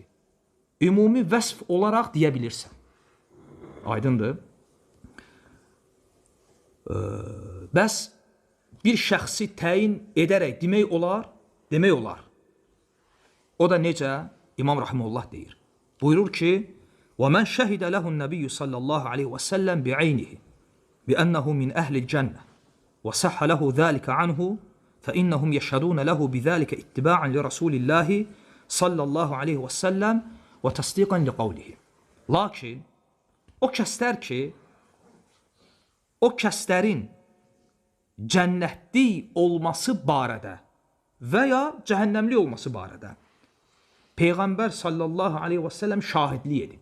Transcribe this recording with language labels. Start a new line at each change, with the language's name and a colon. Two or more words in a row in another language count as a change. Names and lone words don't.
Azerbaijani: Ümumi vəsf olaraq deyə bilirsən. Aydındır. Bəs bir şəxsi təyin edərək demək olar? Demək olar. O da necə? İmam Rahimullah deyir. Buyurur ki,
Arabic: وَمَنْ شَهِدَ لَهُ النَّبِيُّ صَلَّى اللّٰهُ عَلَيْهِ وَسَلَّمْ بِعَيْنِهِ بِأَنَّهُ مِنْ أَهْلِ الْجَنَّةِ وَسَحَّ لَهُ ذَلِكَ عَنْهُ فَإِنَّهُمْ يَشْهَدُونَ لَهُ بِذَلِكَ اتِّبَاعًا لِرَسُولِ اللّٰهِ صَلَّى اللّٰهُ عَلَيْهِ وَسَلَّمْ وَتَصْدِيقًا لِقَوْلِهِ.
Azerbaijani: Lakin o kəslərin cənnətli olması barədə və ya cəhənnəmli olması barədə Peyğəmbər
Arabic: صلى الله عليه وسلم
Azerbaijani: şahidlik edib.